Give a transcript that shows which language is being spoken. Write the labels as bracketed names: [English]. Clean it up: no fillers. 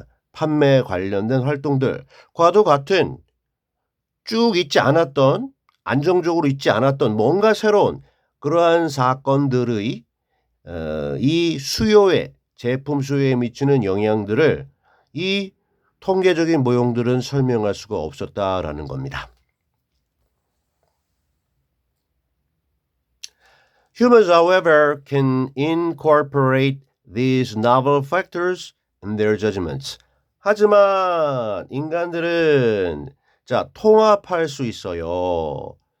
[Korean] 판매 관련된 활동들과도 같은 쭉 있지 않았던 안정적으로 있지 않았던 뭔가 새로운 그러한 사건들의 이 수요에 제품 수요에 미치는 영향들을 이 통계적인 모형들은 설명할 수가 없었다라는 겁니다. [English] Humans, however, can incorporate these novel factors in their judgments. [Korean] 하지만 인간들은 자, 통합할 수 있어요.